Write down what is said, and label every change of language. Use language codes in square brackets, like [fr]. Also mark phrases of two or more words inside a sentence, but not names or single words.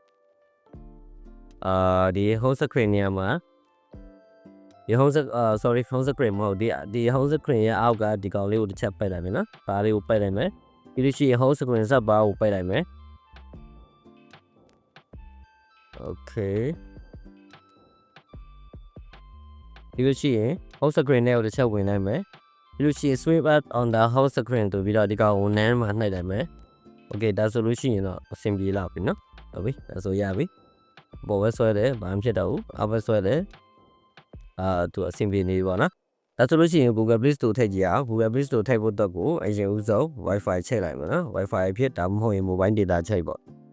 [my] ဒီ [en] home screen [my] နေရာမှာဒီ [en] home screen [my] မဟုတ်ဒီ [en] home screen [my] ရဲ့အောက်ကဒီကောင်လေးကိုတစ်ချက်ပိတ်လိုက်မယ်နော်။ဘာလေးကိုပိတ်လိုက်မယ်။ပြီးလို့ရှိရင် [en] home screen [my] စပ်ဘာကိုပိတ်လိုက်မယ်။ Okay ပြီးလို့ရှိရင် [en] home screen [my] နဲ့ကိုတစ်ချက်ဝင်လိုက်မယ်။ပြီးလို့ရှိရင် [en] swipe up on the home screen [my] ဆိုပြီးတော့ဒီကောင်ကို name မှာနှိပ်လိုက်မယ်။ Okay ဒါဆိုလို့ရှိရင်တော့အဆင်ပြေလာပြီနော်။ဟုတ်ပြီ။ဒါဆိုရပြီ။ပေါ်ဝဲဆွဲတယ်ဘာမှဖြစ်တော့ဘူး။အောက်ဝဲဆွဲတယ်သူအဆင်ပြေနေပြီပေါ့နော်ဒါဆိုလို့ရှိရင် Google Play Store ထည့်ကြည့်အောင် Google Play Store ထည့်ဖို့တော့ကိုအရင်ဦးဆုံး Wi-Fi ချိန်လိုက်ပါနော် Wi-Fi ဖြစ်ဒါမှမဟုတ်ရင် [en] Mobile Data [my] ချိန်ပေါ့